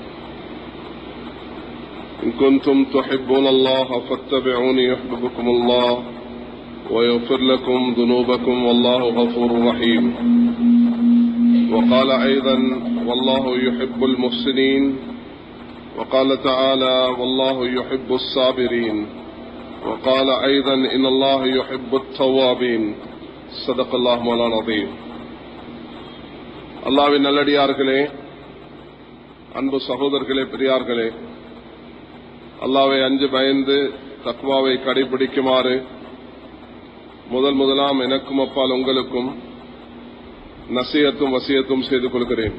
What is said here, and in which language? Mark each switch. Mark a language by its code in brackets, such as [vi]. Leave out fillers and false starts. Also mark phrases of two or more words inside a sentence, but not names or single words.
[ar] إن كنتم تحبون الله فاتبعوني يحببكم الله ويغفر لكم ذنوبكم والله غفور رحيم وقال أيضا والله يحب المحسنين وقال تعالى والله يحب الصابرين وقال أيضا إن الله يحب التوابين صدق الله مولانا العظيم. [ta] அல்லாஹ்வின் நல்லடியார்களே, அன்பு சகோதரர்களே, பெரியார்களே, அல்லாஹ்வை அஞ்சு பயந்து தக்வாவை கடைபிடிக்குமாறு முதலாம் எனக்கும் அப்பால் உங்களுக்கும் நசியத்தும் வசியத்தும் செய்து கொள்கிறேன்.